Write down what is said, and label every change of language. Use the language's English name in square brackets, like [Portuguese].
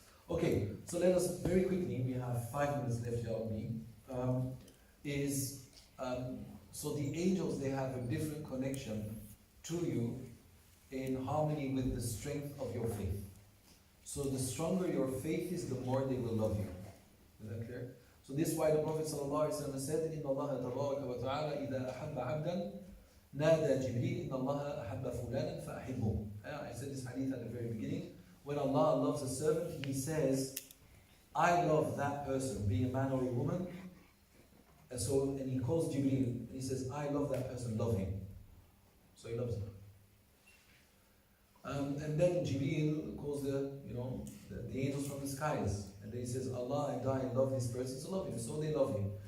[English] Okay, so let us very quickly, we have 5 minutes left here on me. So the angels, they have a different connection to you in harmony with the strength of your faith. So the stronger your faith is, the more they will love you. Is that clear? So this is why the Prophet ﷺ said, [Arabic] إِنَّ اللَّهَ تَبَارَكَ وَتَعَالَى إِذَا أَحَبَّ عَبْدًا نَادَى جِبْرِيلَ إِنَّ اللَّهَ أَحَبَّ فُلَانًا فَأَحِبُّهُ. [English] I said this hadith at the very beginning. When Allah loves a servant, He says, I love that person, being a man or a woman. And He calls Jibreel, and He says, I love that person, love him. So He loves him. And then Jibreel calls the angels from the skies, and then He says, Allah and I love this person, so love him. So they love him.